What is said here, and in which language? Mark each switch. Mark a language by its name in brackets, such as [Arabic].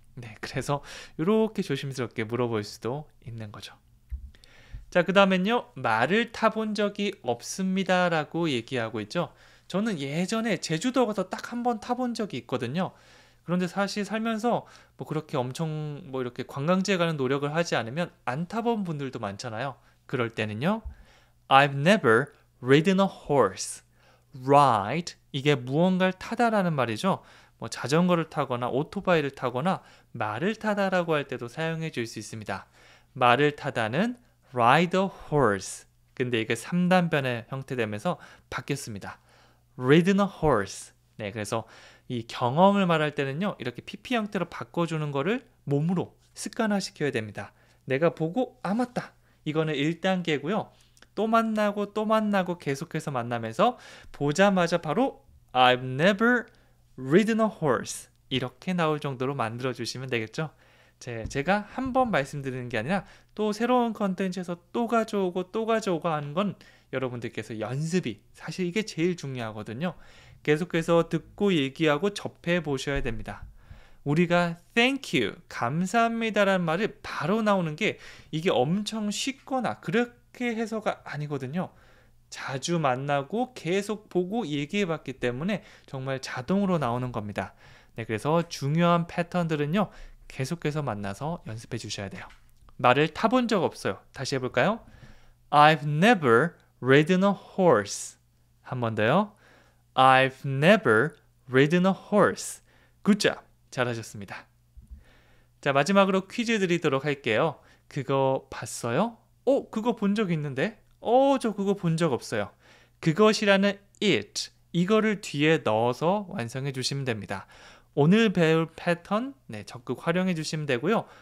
[Korean] 네, 그래서 이렇게 조심스럽게 물어볼 수도 있는 거죠. 자, 그 다음엔요. 말을 타본 적이 없습니다 라고 얘기하고 있죠. 저는 예전에 제주도 가서 딱 한 번 타본 적이 있거든요. 그런데 사실 살면서 뭐 그렇게 엄청 뭐 이렇게 관광지에 가는 노력을 하지 않으면 안 타본 분들도 많잖아요. 그럴 때는요. [English] I've never ridden a horse. [Korean] Ride 이게 무언가를 타다라는 말이죠. 뭐 자전거를 타거나 오토바이를 타거나 말을 타다라고 할 때도 사용해 줄 수 있습니다. 말을 타다는 [English] ride a horse. [Korean] 근데 이게 3단변의 형태 되면서 바뀌었습니다. [English] ridden a horse. [Korean] 네, 그래서 이 경험을 말할 때는요. 이렇게 PP 형태로 바꿔주는 거를 몸으로 습관화시켜야 됩니다. 내가 보고 아 맞다. 이거는 1단계고요. 또 만나고 또 만나고 계속해서 만나면서 보자마자 바로 [English] I've never ridden a horse [Korean] 이렇게 나올 정도로 만들어 주시면 되겠죠. 제가 한 번 말씀드리는 게 아니라 또 새로운 컨텐츠에서 또 가져오고 하는 건 여러분들께서 연습이 사실 이게 제일 중요하거든요. 계속해서 듣고 얘기하고 접해 보셔야 됩니다. 우리가 thank you, 감사합니다라는 말이 바로 나오는 게 이게 엄청 쉽거나 그렇게 해서가 아니거든요. 자주 만나고 계속 보고 얘기해 봤기 때문에 정말 자동으로 나오는 겁니다. 네, 그래서 중요한 패턴들은요. 계속해서 만나서 연습해 주셔야 돼요. 말을 타본 적 없어요. 다시 해볼까요? [English] I've never ridden a horse. [Korean] 한 번 더요. [English] I've never ridden a horse. Good job. [Korean] 잘하셨습니다. 자, 마지막으로 퀴즈 드리도록 할게요. 그거 봤어요? 그거 본 적 있는데? 저 그거 본 적 없어요. 그것이라는 it, 이거를 뒤에 넣어서 완성해 주시면 됩니다. 오늘 배울 패턴 적극 활용해 주시면 되고요.